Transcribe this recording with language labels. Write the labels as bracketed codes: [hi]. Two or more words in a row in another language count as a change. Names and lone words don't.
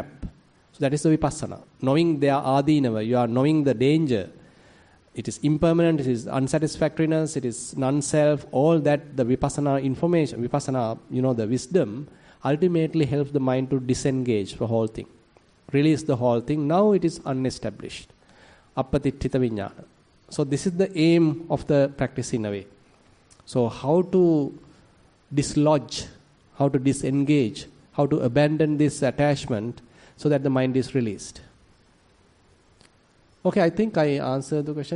[en] So that is the Vipassana. Knowing their adinava, you are knowing the danger. It is impermanent, it is unsatisfactoriness, it is non-self, all that the Vipassana information, the wisdom, ultimately helps the mind to disengage the whole thing. Release the whole thing. Now it is unestablished. [pi] Appatittita vijnana. [en] So this is the aim of the practice in a way. So how to dislodge, how to disengage, how to abandon this attachment so that the mind is released. Okay, I think I answered the question.